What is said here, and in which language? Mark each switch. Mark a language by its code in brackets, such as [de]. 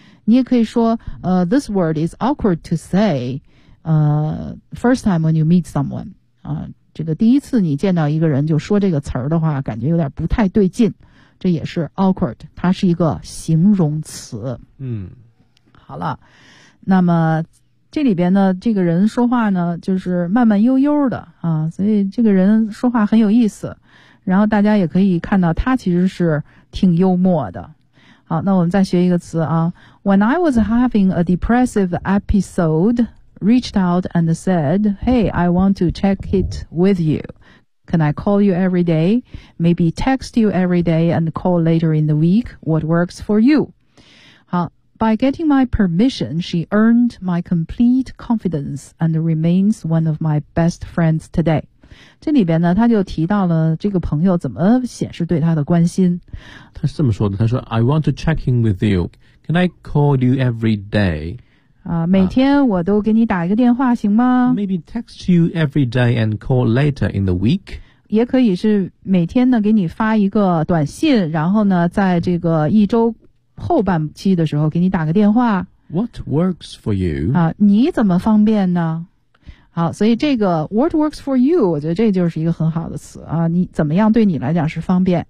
[zh] 你也可以说 [en] this word is awkward to say first time when you meet someone [zh] 啊，这个第一次你见到一个人就说这个词儿的话感觉有点不太对劲，这也是 awkward， 它是一个形容词。嗯，好了，那么这里边呢这个人说话呢就是慢慢悠悠的啊，所以这个人说话很有意思，然后大家也可以看到他其实是挺幽默的。好，那我们再学一个词啊， [en] When I was having a depressive episode, reached out and said, Hey, I want to check it with you. Can I call you every day? Maybe text you every day and call later in the week. What works for you? 好，By getting my permission, she earned my complete confidence and remains one of my best friends today. [zh] 这里边呢，他就提到了这个朋友怎么显示对他的关心。他是这么说的，他说 [en] I want to check in with you. Can I call you every day? [zh] 每天我都给你打一个电话行吗？ [en] Maybe text you every day and call later in the week. [zh] 也可以是每天呢给你发一个短信，然后呢在这个一周后半期的时候给你打个电话。 [en] What works for you? [zh] 啊，你怎么方便呢？好，所以这个 [en] What works for you? [zh] 我觉得这就是一个很好的词啊，你怎么样对你来讲是方便。